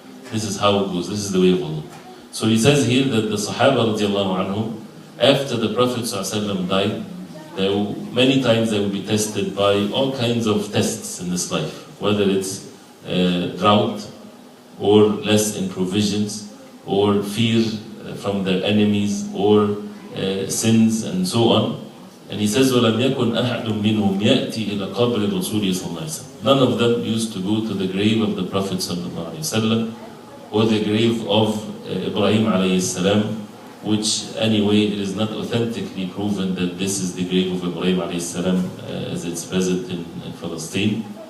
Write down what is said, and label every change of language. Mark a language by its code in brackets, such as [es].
[en] This is how it goes, this is the way of Allah. So he says here that the Sahaba radiallahu anhum, after the Prophet ﷺ died, many times they will be tested by all kinds of tests in this life, whether it's drought or less in provisions, or fear from their enemies, or sins, and so on. And he says, [ar] وَلَمْ يَكُنْ أَحَدٌ مِّنْهُمْ يَأْتِي إِلَى قَبْرِ الرَّسُولِ صَلَّى اللَّهُ عَلَيْهِ وسلم. [en] None of them used to go to the grave of the Prophet sallallahu alaihi wasallam, or the grave of Ibrahim alayhi salam, which anyway it is not authentically proven that this is the grave of Ibrahim alayhi salam as it's present in Palestine.